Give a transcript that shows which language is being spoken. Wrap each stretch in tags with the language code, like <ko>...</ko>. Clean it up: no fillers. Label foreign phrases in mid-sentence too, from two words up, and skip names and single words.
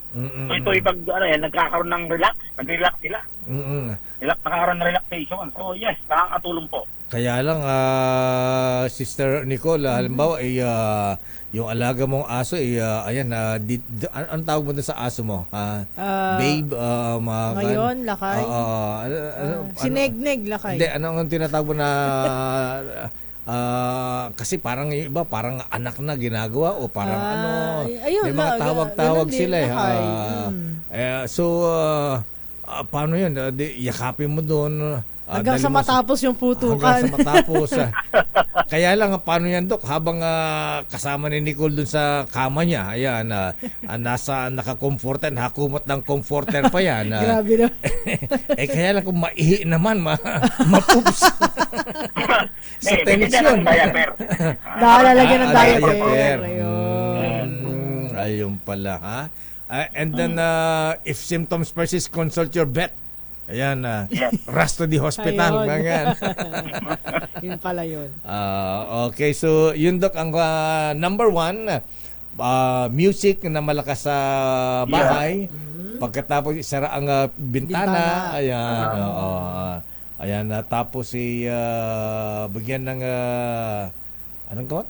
<tl>So ito nagkakaroon ng nag-relax sila. Nakakaroon ng relaxation. So yes, nakakatulong po. Kaya lang, Sister Nicole, halimbawa, yung alaga mong aso, ang tawag mo na sa aso mo? Babe? Ngayon, lakay? Sineg-neg, lakay? Hindi, anong tinatawag mo na... kasi parang iba, parang anak na ginagawa o parang may mga tawag-tawag sila paano yun? Yakapin mo doon. Hanggang sa matapos yung putukan. Hanggang sa matapos. Kaya lang, paano yan, Dok? Habang kasama ni Nicole dun sa kama niya, ayan, nasa naka-comforter, nakakumot ng comforter pa yan. Grabe na. Kaya lang kung maihi naman, mapups. Sa tension. Nalalagyan ng diaper. Ayun pala, ha?</tl> <en>And then, if symptoms persist, consult your vet. Ayan, rush to the hospital.</en> <tl>Yun pala yun. Okay, so yun, Doc, ang</tl> <en>number one,</en> <tl>music na malakas sa bahay. Pagkatapos isara ang bintana. Ayan. Ayan, tapos bigyan ng anong gamot?</tl>